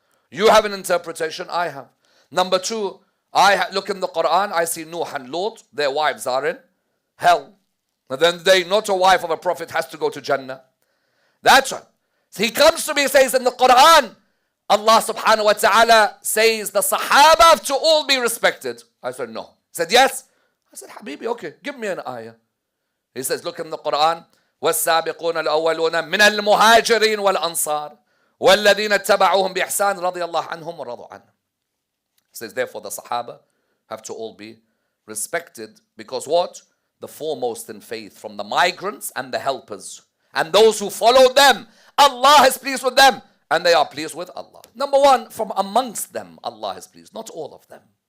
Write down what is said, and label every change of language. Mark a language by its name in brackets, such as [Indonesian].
[English] You have an interpretation, I have. Number two, look in the Quran, I see Nuh and Lot, their wives are in hell. And then not a wife of a prophet has to go to Jannah. That's right. So he comes to me and says in the Quran, Allah subhanahu wa ta'ala says the Sahaba have to all be respected. I said, no. He said, yes. I said, Habibi, okay, give me an ayah. He says, look in the Quran, [Arabic] وَالسَّابِقُونَ الْأَوَّلُونَ مِنَ الْمُهَاجِرِينَ وَالْأَنصَارِ وَالَّذِينَ اتَّبَعُوهُمْ بِإِحْسَانٍ رَضِيَ اللَّهُ عَنْهُمْ وَرَضُوا عَنْهُ. [English] He says, therefore the Sahaba have to all be respected because what? The foremost in faith from the migrants and the helpers. And those who followed them, Allah is pleased with them and they are pleased with Allah. Number one, from amongst them, Allah is pleased, not all of them.